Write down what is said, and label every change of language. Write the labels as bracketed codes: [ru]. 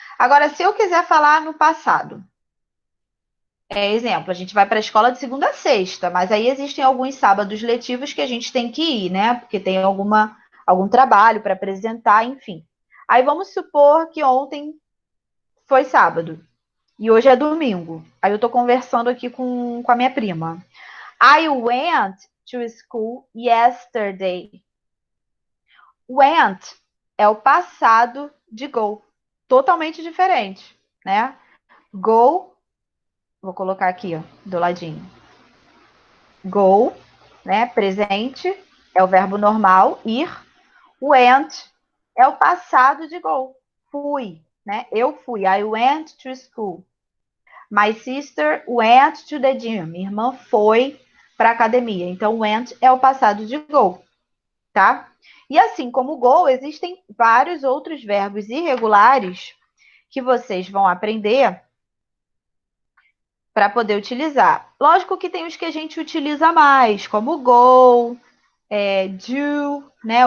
[pt] Agora, se eu quiser falar no passado, exemplo, a gente vai para a escola de segunda a sexta, mas aí existem alguns sábados letivos que a gente tem que ir, né? Porque tem algum trabalho para apresentar, enfim. Aí vamos supor que ontem foi sábado e hoje é domingo. Aí eu tô conversando aqui com a minha prima. [en] I went to school yesterday. [pt] Went é o passado de go. Totalmente diferente, né? Go, vou colocar aqui, ó, do ladinho. Go, né? Presente, é o verbo normal, ir. Went é o passado de go. Fui, né? Eu fui. [en] I went to school. My sister went to the gym. [pt] Minha irmã foi para a academia. Então, went é o passado de go, tá? E assim como go, existem vários outros verbos irregulares que vocês vão aprender para poder utilizar. Lógico que tem os que a gente utiliza mais, como go, do, né?